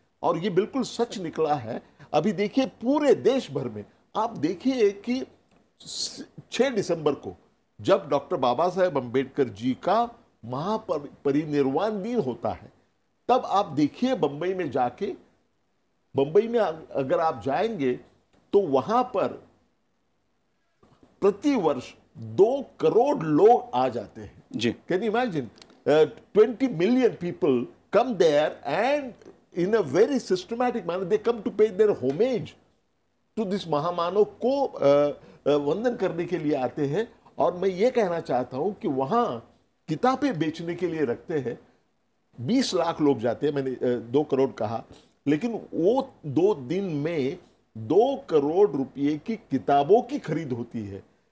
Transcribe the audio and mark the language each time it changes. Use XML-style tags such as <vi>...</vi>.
<hi>और ये बिल्कुल सच निकला है। अभी देखिए पूरे देश भर में आप देखिए कि 6 दिसंबर को जब डॉक्टर बाबा साहेब अम्बेडकर जी का महापरिनिर्वाण दिन होता है, तब आप देखिए बंबई में जाके, बंबई में अगर आप जाएंगे तो वहां पर प्रति वर्ष 2 करोड़ लोग आ जाते हैं। जी।</hi> <en>can you imagine 20 million people come there and in a very systematic manner they come to pay their homage to this</en> <hi>महामानव को वंदन करने के लिए आते हैं। और मैं ये कहना चाहता हूं कि वहां किताबें बेचने के लिए रखते हैं 20 लाख लोग जाते हैं, मैंने 2 करोड़ कहा, लेकिन वो 2 दिन में 2 करोड़ रुपए की किताबों की खरीद होती है।</hi>